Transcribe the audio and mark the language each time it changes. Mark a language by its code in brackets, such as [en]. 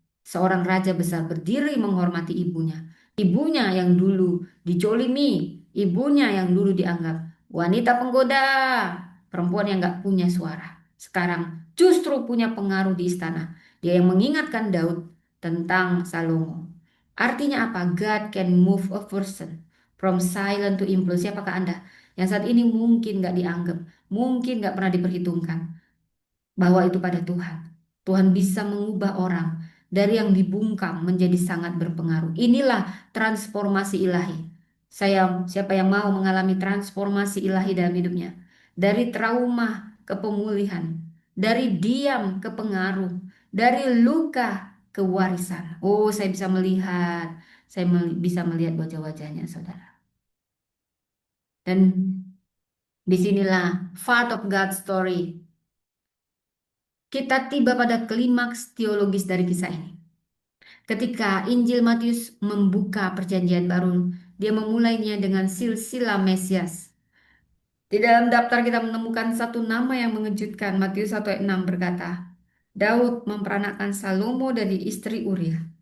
[id] Seorang raja besar berdiri menghormati ibunya. Ibunya yang dulu dijolimi, ibunya yang dulu dianggap wanita penggoda, perempuan yang gak punya suara. Sekarang justru punya pengaruh di istana. Dia yang mengingatkan Daud tentang Salomo. Artinya apa? [en] God can move a person from silent to influence. [id] Siapakah Anda yang saat ini mungkin gak dianggap, mungkin gak pernah diperhitungkan? Bahwa itu pada Tuhan. Tuhan bisa mengubah orang dari yang dibungkam menjadi sangat berpengaruh. Inilah transformasi ilahi. Siapa yang mau mengalami transformasi ilahi dalam hidupnya? Dari trauma ke pemulihan, dari diam ke pengaruh, dari luka ke warisan. Oh, saya bisa melihat, bisa melihat wajah-wajahnya, saudara. Dan disinilah [en] part of God's story. [id] Kita tiba pada klimaks teologis dari kisah ini. Ketika Injil Matius membuka perjanjian baru, dia memulainya dengan silsilah Mesias. Di dalam daftar kita menemukan satu nama yang mengejutkan. Matius 1 ayat 6 berkata, Daud memperanakkan Salomo dari istri Uria.